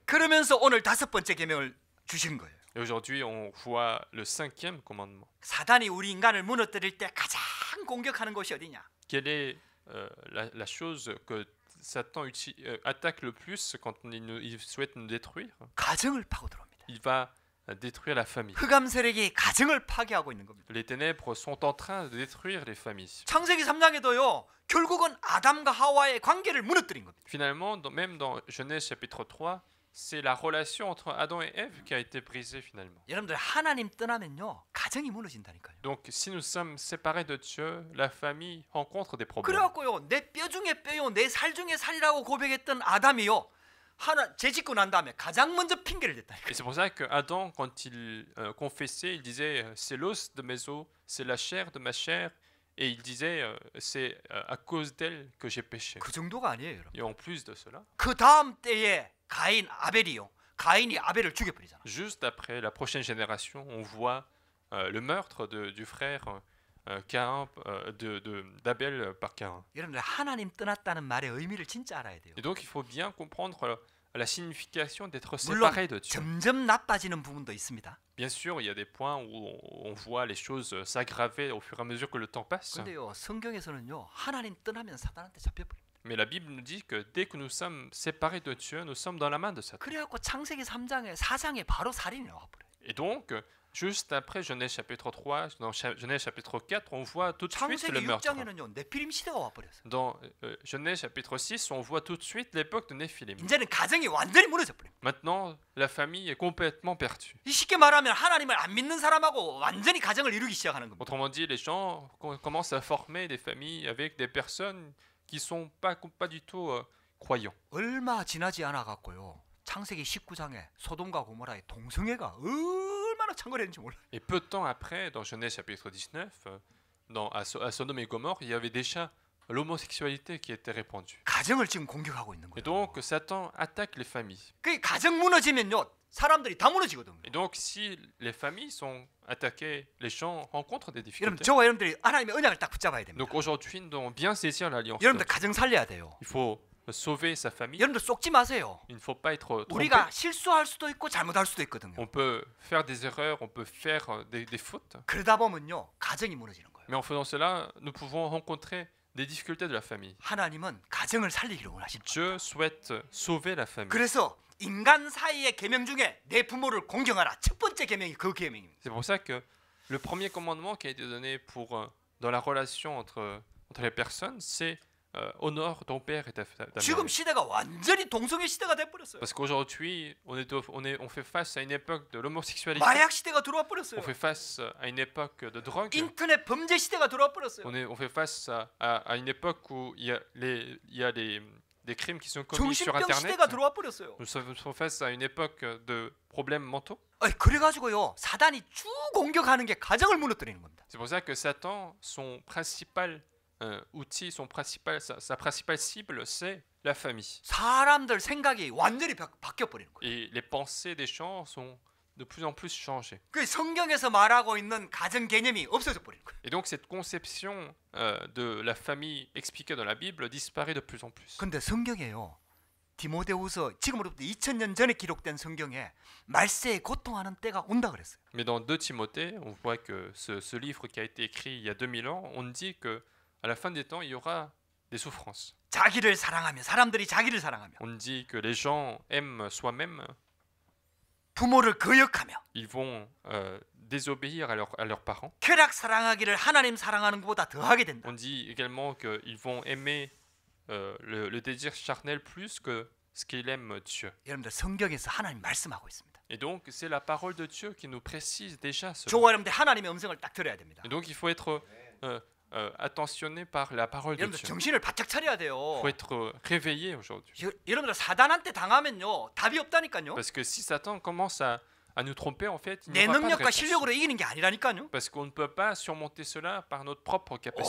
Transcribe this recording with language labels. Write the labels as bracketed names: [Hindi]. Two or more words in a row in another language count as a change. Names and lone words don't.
[Korean] 그러면서 오늘 다섯 번째 계명을 주신 거예요. [French] Et aujourd'hui, on voit le cinquième commandement. [Korean] 사단이 우리 인간을 무너뜨릴 때 가장 공격하는 것이 어디냐? [French] Quelle est la chose que Satan attaque le plus quand il souhaite nous détruire? [Korean] 가정을 파고 들어옵니다. [French] Il va détruire la famille. [Korean] 흑암 세력이 가정을 파괴하고 있는 겁니다. [French] Les ténèbres sont en train de détruire les familles. [Korean] 창세기 3장에도요. 결국은 아담과 하와의 관계를 무너뜨린 겁니다. [French] Finalement, même dans Genèse chapitre 3, c'est la relation entre Adam et Ève qui a été brisée finalement. [Korean] 여러분들 하나님 떠나면요. 가정이 무너진다니까요. [French] Donc si nous sommes séparés de Dieu, la famille rencontre des problèmes. [Korean] 그래갖고요. 내 뼈 중에 뼈요. 내 살 중에 살이라고 고백했던 아담이요. 하나 죄짓고 난 다음에 가장 먼저 핑계를 댔다니까요. [French] Et c'est pour ça que Adam, quand il confessait, il disait c'est l'os de mes os, c'est la chair de ma chair, Et il disait, c'est à cause d'elle que j'ai péché. [Korean] 그 정도가 아니에요, 여러분. [French] Et en plus de cela, [Korean] 그 다음 때에 가인 아벨이요. 가인이 아벨을 죽여버리잖아. [French] juste après la prochaine génération, on voit le meurtre du frère Caïn, d'Abel par Caïn. [Korean] 여러분들 하나님 떠났다는 말의 의미를 진짜 알아야 돼요. [French] Et donc il faut bien comprendre la signification d'être [Korean] 물론 [French] séparé de Dieu. [Korean] 점점 나빠지는 부분도 있습니다. [French] Bien sûr, il y a des points où on voit les choses s'aggraver au fur et à mesure que le temps passe. [Korean] 근데요, 성경에서는요, 하나님 떠나면 사단한테 잡혀버립니다. [French] Mais la Bible nous dit que dès que nous sommes séparés de Dieu, nous sommes dans la main de Satan. [Korean] 그래갖고 창세기 3장에 4장에 바로 살인이 나와버려요. [French] Et donc, juste après Genèse chapitre 3, dans Genèse chapitre 4, on voit tout de suite le [Korean] 창세기 [French] meurtre. [Korean] 6장에는요, 네피림 시대가 와버렸어요. [French] Dans Genèse chapitre 6, on voit tout de suite l'époque de Néphilim. [Korean] 이제는 가정이 완전히 무너져버려요. [French] Maintenant, la famille est complètement perdue. [Korean] 이 쉽게 말하면 하나님을 안 믿는 사람하고 완전히 가정을 이루기 시작하는 겁니다. [French] Autrement dit, les gens commencent à former des familles avec des personnes qui ne sont pas du tout croyants. [Korean] 얼마 지나지 않아 갖고요. 창세기 19장에 소돔과 고모라의 동성애가 얼마나 창궐했는지 몰라요. [French] Et peu de temps après, dans Genèse chapitre 19, à Sodome et Gomorrhe, il y avait déjà l'homosexualité qui était répandue. [Korean] 가정을 지금 공격하고 있는 [French] Et [Korean] 거예요. [French] donc, Satan attaque les familles. [Korean] 그 가정 무너지면요, 사람들이 다 무너지거든요. [French] Et donc, si les familles sont attaquées, les gens rencontrent des [Korean] 여러분, [French] difficultés. [Korean] 저와 여러분들이 하나님의 언약을 딱 붙잡아야 됩니다. [French] Donc aujourd'hui, nous devons bien saisir l'alliance. [Korean] 여러분들 가정 살려야 돼요. [French] Il faut sauver sa famille. [Korean] 여러분들 쏙지 마세요. [French] Il ne faut pas être trompé. [Korean] 우리가 실수할 수도 있고 잘못할 수도 있거든요. [French] On peut faire des erreurs, on peut faire des fautes. [Korean] 그러다 보면요, 가정이 무너지는 거예요. [French] Mais en faisant cela, nous pouvons rencontrer des difficultés de la famille. [Korean] 하나님은 가정을 살리기를 원하십니다. [French] Dieu souhaite sauver la famille. [Korean] 그래서 인간 사이의 계명 중에 내 부모를 공경하라. 첫 번째 계명이 그 계명입니다. [French] C'est pour ça que le premier commandement qui a été donné dans la relation entre les personnes, c'est honore ton père et ta mère. [Korean] 지금 시대가 완전히 동성애 시대가 돼 버렸어요. [French] Parce qu'aujourd'hui, on fait face à une époque de l'homosexualité. [Korean] 마약 시대가 들어와 [French] On [Korean] 버렸어요. [French] fait face à une époque de drogue. [Korean] 인터넷 범죄 시대가 들어와 버렸어요. [French] On fait face à une époque où il y a des crimes qui sont commis sur [Korean] 정신병 [French] Internet. [Korean] 시대가 들어와 버렸어요. [French] Nous sommes face à une époque de problèmes mentaux. [Korean] 그래가지고요, 사단이 쭉 공격하는 게 가정을 무너뜨리는 겁니다. [French] C'est pour ça que Satan, son principal outil, sa principale cible, c'est la famille. [Korean] 사람들 생각이 완전히 바뀌어 버리는 거예요. [French] Et les pensées des gens sont de plus en plus changées. [Korean] 그 성경에서 말하고 있는 가정 개념이 없어져 버리는 거예요. [French] Et donc cette conception de la famille expliquée dans la Bible disparaît de plus en plus. [Korean] 근데 성경에요, 디모데후서 지금으로부터 2000년 전에 기록된 성경에 말세에 고통하는 때가 온다 그랬어요. [French] Mais dans 2 Timothée, on voit que ce livre qui a été écrit il y a 2000 ans, on dit que à la fin des temps, il y aura des souffrances. [Korean] 자기를 사랑하며, 사람들이 자기를 사랑하며, [French] On dit que les gens aiment soi-même, [Korean] 부모를 거역하며, [French] ils vont désobéir à leurs parents. [Korean] 쾌락 사랑하기를 하나님 사랑하는 것보다 더하게 된다. [French] On dit également qu'ils vont aimer le désir charnel plus que ce qu'il aime Dieu. [Korean] 여러분들 성경에서 하나님 말씀하고 있습니다. [French] Et donc, c'est la parole de Dieu qui nous précise déjà cela. [Korean] 저와 여러분들 하나님의 음성을 딱 들어야 됩니다. [French] Et donc, il faut être attentionné par la parole de [Korean] 여러분들 [French] Dieu. [Korean] 정신을 바짝 차려야 [French] Il [Korean] 돼요. [French] faut être réveillé aujourd'hui. [Korean] 여러분들 사단한테 당하면요, 답이 없다니까요. [French] Parce que si Satan commence à nous tromper, en fait, il [Korean] 내 [French] n'y aura pas de [Korean] 능력과 [French] réponse. [Korean] 실력으로 이기는 게 아니라니까요. [French] Parce qu'on ne peut pas surmonter cela par notre propre capacité.